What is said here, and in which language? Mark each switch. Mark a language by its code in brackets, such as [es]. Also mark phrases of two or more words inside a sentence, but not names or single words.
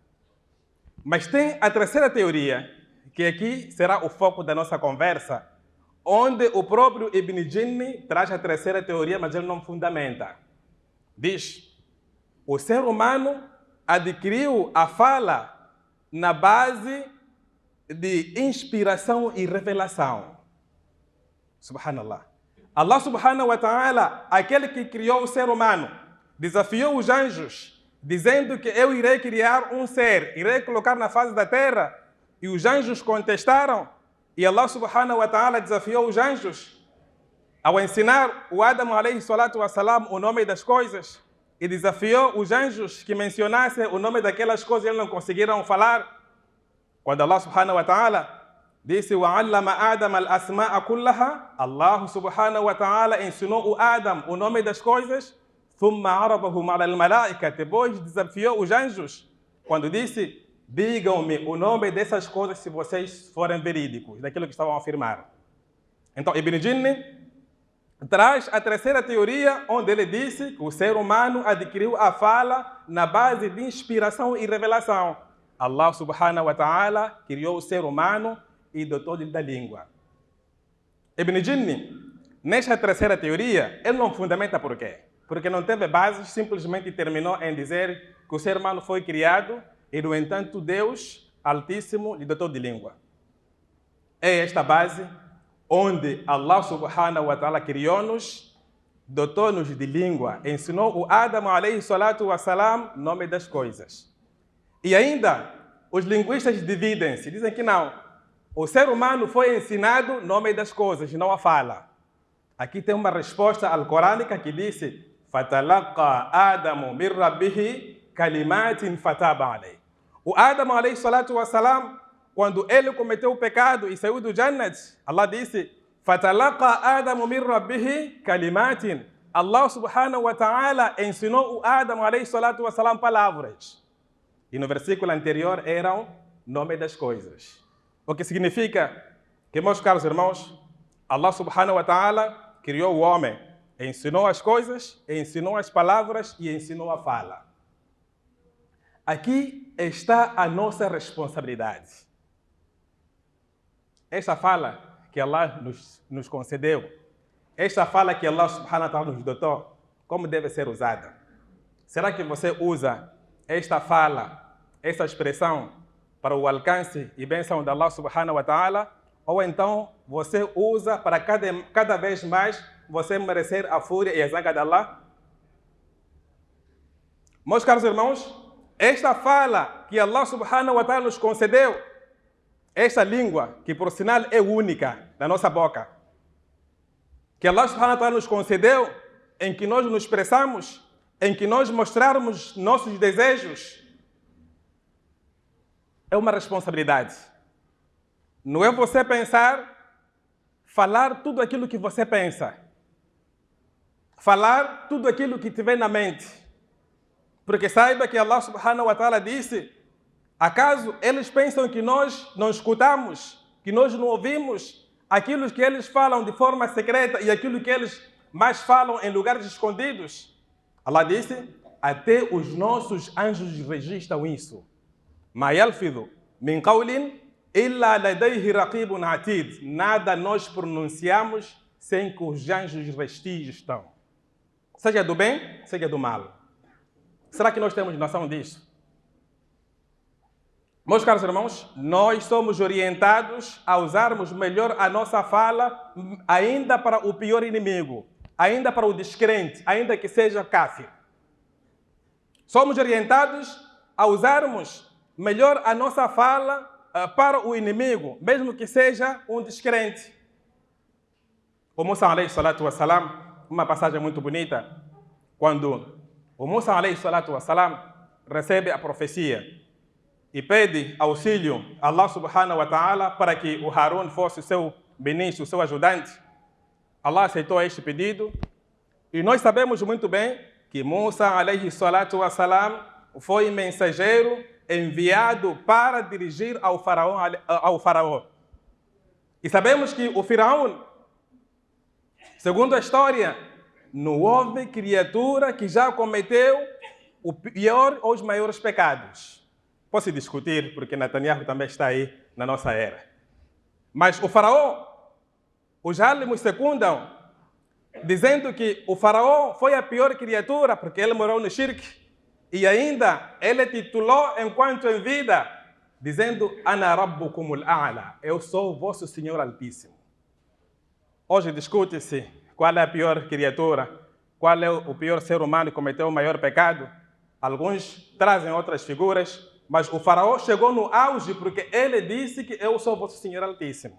[pt] Mas tem a terceira teoria, que aqui será o foco da nossa conversa, onde o próprio Ibn Jinni traz a terceira teoria, mas ele não fundamenta. Diz, o ser humano adquiriu a fala na base de inspiração e revelação. Subhanallah. [ar] الله سبحانه وتعالى, [pt] aquele que criou o ser humano, desafiou os anjos, dizendo que eu irei criar um ser, irei colocar na face da terra. E os anjos contestaram, e [ar] الله سبحانه وتعالى [pt] desafiou os anjos ao ensinar o Adam [ar] عليه الصلاة والسلام [pt] o nome das coisas, e desafiou os anjos que mencionassem o nome daquelas coisas e eles não conseguiram falar. Quando [ar] الله سبحانه وتعالى [pt] disse [ar] وَعَلَّمَ آدَمَ الْأَسْمَاءَ كُلَّهَا, الله سبحانه وتعالى [pt] ensinou o Adam o nome das coisas, [ar] ثُمَّ عَرَضَهُمْ عَلَى الْمَلَائِكَةِ, [pt] depois desafiou os anjos, quando disse, digam-me o nome dessas coisas se vocês forem verídicos, daquilo que estavam a afirmar. Então, Ibn Jinni traz a terceira teoria, onde ele disse que o ser humano adquiriu a fala na base de inspiração e revelação. [ar] الله سبحانه وتعالى [pt] criou o ser humano e dotou-lhe da língua. Ibn Jinni, nesta terceira teoria, ele não fundamenta por quê? Porque não teve bases, simplesmente terminou em dizer que o ser humano foi criado e, no entanto, Deus Altíssimo lhe dotou de língua. É esta base onde [ar] الله سبحانه وتعالى [pt] criou-nos, dotou-nos de língua, ensinou o Adam [ar] عليه الصلاة والسلام [pt] nome das coisas. E ainda, os linguistas dividem-se, dizem que não. O ser humano foi ensinado nome das coisas, não a fala. Aqui tem uma resposta alcorânica que disse [ar] فَتَلَقَّى آدَمُ مِنْ رَبِّهِ كَلِمَاتٍ فَتَابَ عَلَيْهِ. O Adam عليه الصلاة والسلام, [pt] quando ele cometeu o pecado e saiu do Jannat, Allah disse [ar] فَتَلَقَّى آدَمُ مِنْ رَبِّهِ كَلِمَاتٍ. الله سبحانه وتعالى [pt] ensinou o Adam [ar] عليه الصلاة والسلام [pt] palavras. E no versículo anterior eram nome das coisas. O que significa que, meus caros irmãos, [ar] الله سبحانه وتعالى [pt] criou o homem, ensinou as coisas, ensinou as palavras e ensinou a fala. Aqui está a nossa responsabilidade. Esta fala que Allah nos concedeu, esta fala que [ar] الله سبحانه وتعالى [pt] nos dotou, como deve ser usada? Será que você usa esta fala, esta expressão para o alcance e bênção de [ar] الله سبحانه وتعالى, [pt] ou então você usa para cada vez mais você merecer a fúria e a zanga de Allah? Meus caros irmãos, esta fala que [ar] الله سبحانه وتعالى [pt] nos concedeu, esta língua, que por sinal é única na nossa boca, que [ar] الله سبحانه وتعالى [pt] nos concedeu, em que nós nos expressamos, em que nós mostrarmos nossos desejos, é uma responsabilidade. Não é você pensar, falar tudo aquilo que você pensa. Falar tudo aquilo que tiver na mente. Porque saiba que [ar] الله سبحانه وتعالى [pt] disse, acaso eles pensam que nós não escutamos, que nós não ouvimos aquilo que eles falam de forma secreta e aquilo que eles mais falam em lugares escondidos? Allah disse, até os nossos anjos registram isso. [ar] ما يلفظ من قول إلا لديه رقيب عتيد. [pt] Nada nós pronunciamos sem que os anjos vestígios estão. Seja do bem, seja do mal. Será que nós temos noção disso? Meus caros irmãos, nós somos orientados a usarmos melhor a nossa fala ainda para o pior inimigo, ainda para o descrente, ainda que seja kafir. Somos orientados a usarmos melhor a nossa fala para o inimigo, mesmo que seja um descrente. [ar] O Musa عليه الصلاة والسلام, [pt] uma passagem muito bonita, quando o Musa [ar] عليه الصلاة والسلام [pt] recebe a profecia e pede auxílio a [ar] الله سبحانه وتعالى [pt] para que o Harun fosse o seu ministro, o seu ajudante. Allah aceitou este pedido e nós sabemos muito bem que Musa [ar] عليه الصلاة والسلام [pt] foi mensageiro enviado para dirigir ao faraó. E sabemos que o faraó, segundo a história, não houve criatura que já cometeu o pior ou os maiores pecados. Pode-se discutir, porque Netanyahu também está aí na nossa era. Mas o faraó, os álamos secundam, dizendo que o faraó foi a pior criatura, porque ele morou no shirk, e ainda ele titulou enquanto em vida, dizendo, [ar] أنا ربكم الأعلى, [pt] eu sou o vosso Senhor Altíssimo. Hoje discute-se qual é a pior criatura, qual é o pior ser humano que cometeu o maior pecado. Alguns trazem outras figuras, mas o faraó chegou no auge porque ele disse que eu sou o vosso Senhor Altíssimo.